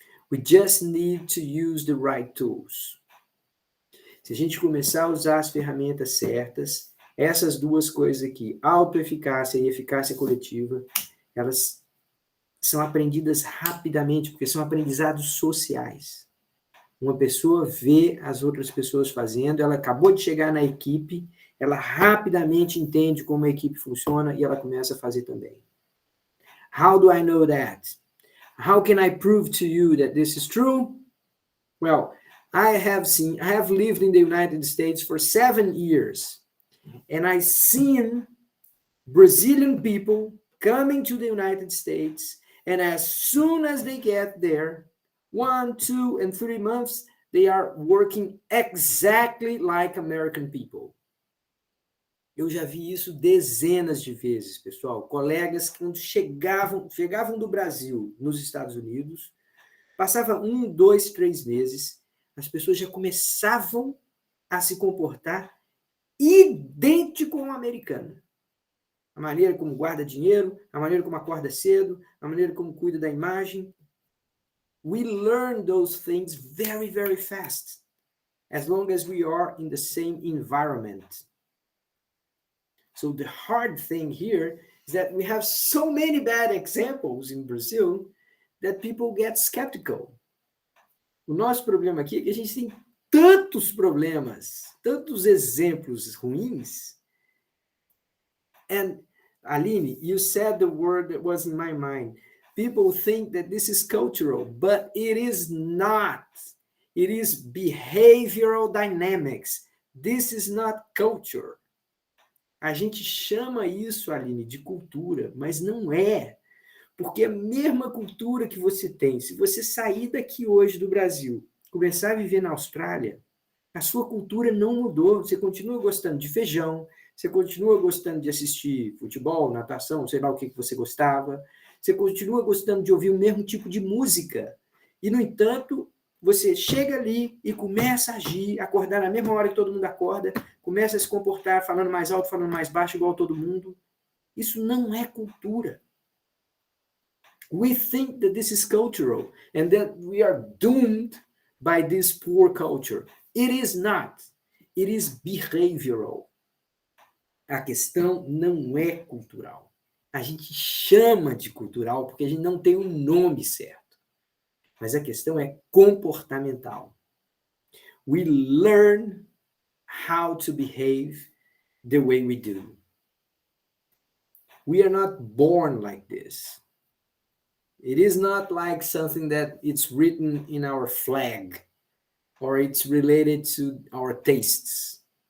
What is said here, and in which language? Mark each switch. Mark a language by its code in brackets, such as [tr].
[en] We just need to use the right tools. [pt] Se a gente começar a usar as ferramentas certas, essas duas coisas aqui, autoeficácia e eficácia coletiva, elas são aprendidas rapidamente, porque são aprendizados sociais. Uma pessoa vê as outras pessoas fazendo, ela acabou de chegar na equipe, ela rapidamente entende como a equipe funciona e ela começa a fazer também. [en] How do I know that? How can I prove to you that this is true? Well, I have lived in the United States for 7 years, and I've seen Brazilian people coming to the United States, and as soon as they get there, 1, 2, and 3 months, they are working exactly like American people. [pt] Eu já vi isso dezenas de vezes, pessoal. Colegas que quando chegavam do Brasil nos Estados Unidos, passava 1, 2, 3 meses, as pessoas já começavam a se comportar idêntico ao americano. A maneira como guarda dinheiro, a maneira como acorda cedo, a maneira como cuida da imagem. [en] We learn those things very, very fast, as long as we are in the same environment. So the hard thing here is that we have so many bad examples in Brazil that people get skeptical. [pt] O nosso problema aqui é que a gente tem tantos problemas, tantos exemplos ruins. [en] And Aline, you said the word that was in my mind. People think that this is cultural, but it is not. It is behavioral dynamics. This is not culture. [pt] A gente chama isso, Aline, de cultura, mas não é. Porque a mesma cultura que você tem, se você sair daqui hoje do Brasil, começar a viver na Austrália, a sua cultura não mudou. Você continua gostando de feijão, você continua gostando de assistir futebol, natação, sei lá o que você gostava, você continua gostando de ouvir o mesmo tipo de música. E, no entanto, você chega ali e começa a agir, acordar na mesma hora que todo mundo acorda, começa a se comportar falando mais alto, falando mais baixo, igual todo mundo. Isso não é cultura. [en] We think that this is cultural and that we are doomed by this poor culture. It is not. It is behavioral. [pt] A questão não é cultural. A gente chama de cultural porque a gente não tem um nome certo. Mas a questão é comportamental. [en] We learn how to behave the way we do. We are not born like this. It is not like something that it's written in our flag or it's related to our tastes.